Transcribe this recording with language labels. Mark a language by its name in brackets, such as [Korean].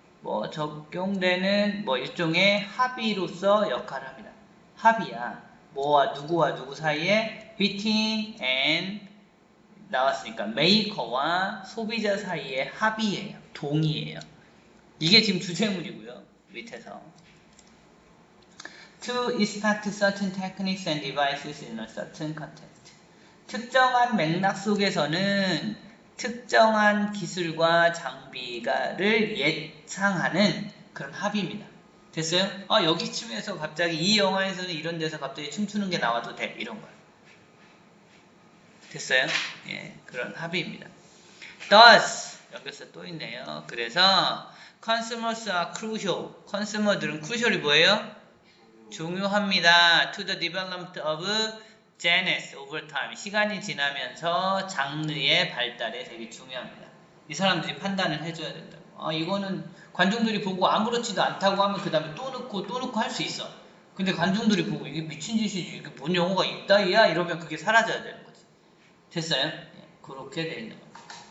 [Korean] 뭐 적용되는 뭐 일종의 합의로서 역할을 합니다. 합의야. 뭐와 누구 사이에 [English] between and [Korean] 나왔으니까 메이커와 소비자 사이의 합의예요. 동의예요. 이게 지금 주제문이고요. 밑에서. [English] To expect certain techniques and devices in a certain context. [Korean] 특정한 맥락 속에서는 특정한 기술과 장비를 예상하는 그런 합의입니다. 됐어요? 여기쯤에서 갑자기 이 영화에서는 이런 데서 갑자기 춤추는 게 나와도 돼. 이런 거예요. 됐어요? 예, 그런 합의입니다. Thus, 여기서 또 있네요. 그래서 [English] consumers are crucial. [Korean] 컨슈머들은 crucial이 뭐예요? 중요합니다. [English] To the development of genres over time. [Korean] 시간이 지나면서 장르의 발달에 되게 중요합니다. 이 사람들이 판단을 해줘야 된다. 이거는 관중들이 보고 아무렇지도 않다고 하면 그 다음에 또 넣고 할 수 있어. 근데 관중들이 보고 이게 미친 짓이지, 이게 뭔 영화가 있다이야? 이러면 그게 사라져야 되는 거지. 됐어요? 네, 그렇게 돼 있는 겁니다.